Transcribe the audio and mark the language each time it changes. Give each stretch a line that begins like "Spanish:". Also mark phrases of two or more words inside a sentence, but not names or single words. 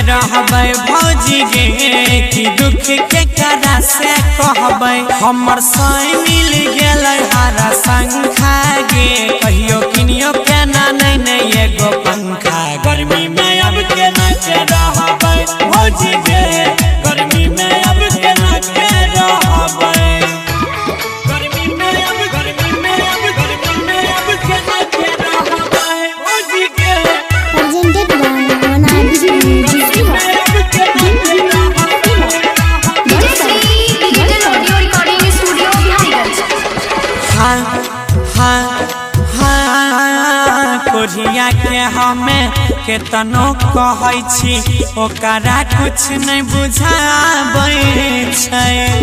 Maithili: रहबै भौजी गे की दुख के करा से कहबै हमर साई मिल गेलै हरा शंखा गे कहियो किनियो के ना नहीं एगो पंखा गर्मी में अब के ना के रहबै भौजी गे गर्मी में अब के ना के रहबै गर्मी में अब के ना के रहबै भौजी गे
English: Presented by Monadic Music.
Maithili: कोढ़िया के हमें केतनो कहै छी ओकरा कुछ नहीं बुझाबै छै